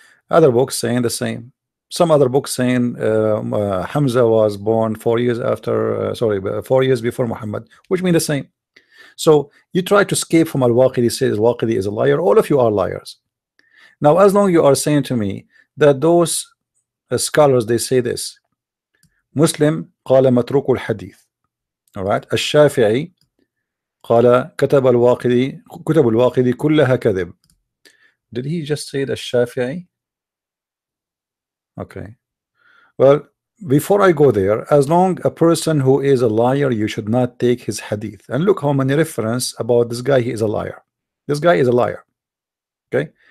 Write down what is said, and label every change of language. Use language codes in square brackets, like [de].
[en] Other books saying the same. Some other books saying Hamza was born 4 years after, 4 years before Muhammad, which mean the same. So you try to escape from Al-Waqidi, says Al-Waqidi is a liar. All of you are liars. Now, as long you are saying to me that those scholars, they say this, Muslim [ar] قال متروك الحديث. [en] All right. [ar] الشافعي قال كتب الواقدي كلها كذب. [en] Did he just say the Shafi'i? Okay. Well, before I go there, as long a person who is a liar, you should not take his hadith. And look how many reference about this guy, he is a liar. This guy is a liar. Okay.